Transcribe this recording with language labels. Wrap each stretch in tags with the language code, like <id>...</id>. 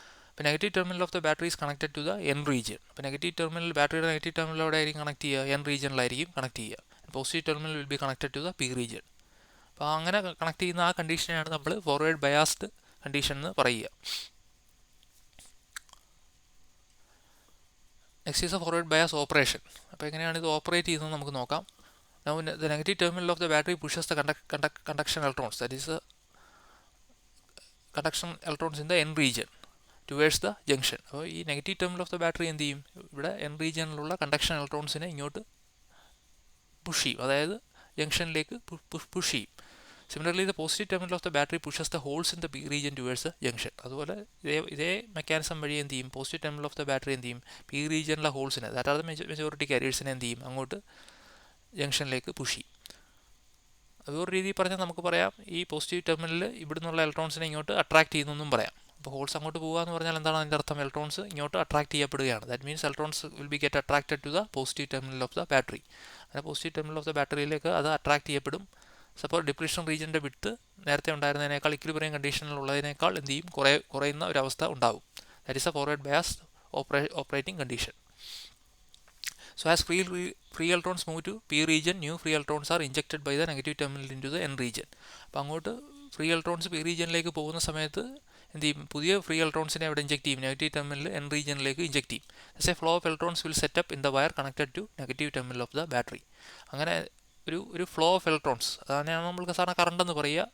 <ml>അപ്പോൾ</ml> <en>Negative terminal of the battery is connected to the N region.</en> <ml>അപ്പോൾ negative terminal, ബാറ്ററിയുടെ negative ടെർമിനലോടെ ആയിരിക്കും connect ചെയ്യുക, N റീജിയനിലായിരിക്കും കണക്ട് ചെയ്യുക.</ml> <en>Positive terminal will be connected to the P region.</en> <ml>അപ്പോൾ അങ്ങനെ connect ചെയ്യുന്ന ആ കണ്ടീഷനെയാണ് നമ്മൾ ഫോർവേഡ് ബയാസ്ഡ് കണ്ടീഷൻ എന്ന് പറയുക.</ml> <en>Next is a forward bias operation.</en> <ml>അപ്പോൾ എങ്ങനെയാണ് ഇത് ഓപ്പറേറ്റ് ചെയ്യുന്നത് നമുക്ക് നോക്കാം.</ml> <en>Now the negative terminal of the battery pushes the conduction electrons, that is conduction electrons in the N region towards the junction.</en> <ml>അപ്പോൾ ഈ negative</ml> <en>terminal of the battery</en> <ml>എന്ത് ചെയ്യും? ഇവിടെ N റീജിയനിലുള്ള കണ്ടക്ഷൻ ഇലക്ട്രോൺസിനെ ഇങ്ങോട്ട് പുഷ് ചെയ്യും, അതായത് ജംഗ്ഷനിലേക്ക് പുഷ് ചെയ്യും.</ml> <en>Similarly the positive terminal of the battery pushes the holes in the P region towards the junction.</en> <ml>അതുപോലെ ഇതേ മെക്കാനിസം വഴി എന്ത് ചെയ്യും? Positive</ml> <en>terminal of the battery</en> <ml>എന്ത് ചെയ്യും? P റീജിയനിലെ ഹോൾസിനെ,</ml> <en>that are the majority</en> <ml>കാരിയേഴ്സിനെ എന്ത് ചെയ്യും? അങ്ങോട്ട് ജംഗ്ഷനിലേക്ക് പുഷ് ചെയ്യും. അതൊരു രീതിയിൽ പറഞ്ഞാൽ നമുക്ക് പറയാം, ഈ പോസിറ്റീവ് ടെർമിനലിൽ ഇവിടുന്നുള്ള ഇലക്ട്രോൺസിനെ ഇങ്ങോട്ട് അട്രാക്ട് ചെയ്യുന്നെന്നും പറയാം. അപ്പോൾ ഹോൾസ് അങ്ങോട്ട് പോകുക എന്ന് പറഞ്ഞാൽ എന്താണ് അതിൻ്റെ അർത്ഥം? ഇലക്ട്രോൺസ് ഇങ്ങോട്ട് അട്രാക്ട് ചെയ്യപ്പെടുകയാണ്.</ml> <en>That means electrons will be get attracted to the positive terminal of the battery.</en> <ml>അങ്ങനെ പോസിറ്റീവ് ടെർമിനൽ ഓഫ് ദ ബാറ്ററിയിലേക്ക് അത് അട്രാക്ട് ചെയ്യപ്പെടും. സപ്പോൾ ഡിപ്ലീഷൻ റീജിയൻ്റെ വിഡ്ത്ത് നേരത്തെ ഉണ്ടായിരുന്നതിനേക്കാൾ, ഇക്വിലിബ്രിയം കണ്ടീഷനിലുള്ളതിനേക്കാൾ എന്ത് ചെയ്യും? കുറയുന്ന ഒരവസ്ഥ ഉണ്ടാവും.</ml> <en>That is a forward bias operating condition. So as free electrons move to P region, new free electrons are injected by the negative terminal into the N region.</en> <ml>അപ്പോൾ അങ്ങോട്ട് free electrons P റീജിയനിലേക്ക് പോകുന്ന സമയത്ത് എന്ത് ചെയ്യും? പുതിയ free ഇലക്ട്രോൺസിനെ അവിടെ inject ചെയ്യും, negative terminal N റീജിയനിലേക്ക് inject ചെയ്യും.</ml> <en>A flow of electrons will set up in the wire connected to negative terminal of the battery.</en> <ml>അങ്ങനെ ഒരു ഫ്ലോ ഓഫ് ഇലക്ട്രോൺസ്, അതാണ് നമ്മൾക്ക് സാധാരണ കറണ്ട് എന്ന് പറയുക.</ml>